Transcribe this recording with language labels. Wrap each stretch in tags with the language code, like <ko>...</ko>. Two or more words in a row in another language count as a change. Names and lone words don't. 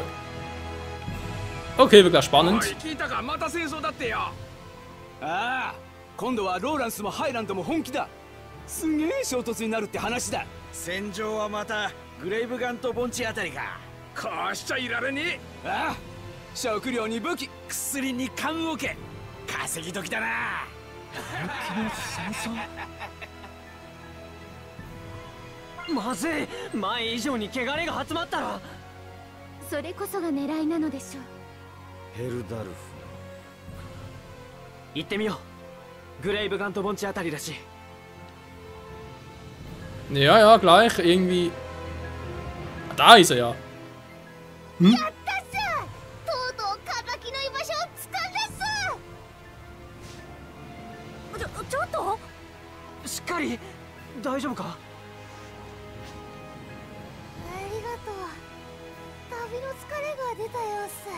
<de>Okay, wirklich spannend.</de> <ja>ああ、今度はローランスもハイランドも本気だ。すげえ衝突になるって話だ。戦場はまたグレイブガンと盆地あたりか。こうしちゃいられねえ。ああ、食料に武器、薬に棺桶、稼ぎ時だな。まずい、前以上に汚れが集まったら。それこそが狙いなのでしょう。ヘルダルフ。行ってみよう。グレイブガンと盆地あたりだし。</ja> <de>Ja, ja, gleich. Irgendwie... Da ist er ja. Hm?</de> <ja>ちょっとしっかり大丈夫か。ありがとう。旅の疲れが出たよっす。</ja>